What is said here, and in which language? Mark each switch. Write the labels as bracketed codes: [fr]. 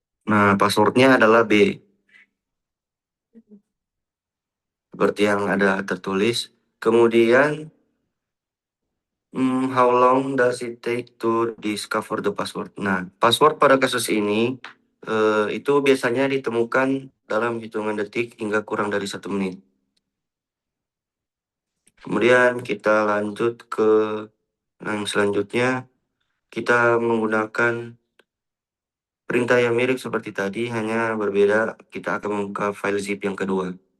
[id] Nah, passwordnya adalah B, seperti yang ada tertulis. Kemudian, [en] how long does it take to discover the password? [id] Nah, password pada kasus ini itu biasanya ditemukan dalam hitungan detik hingga kurang dari 1 menit. Kemudian kita lanjut ke yang selanjutnya, kita menggunakan perintah yang mirip seperti tadi, hanya berbeda kita akan membuka file zip yang kedua.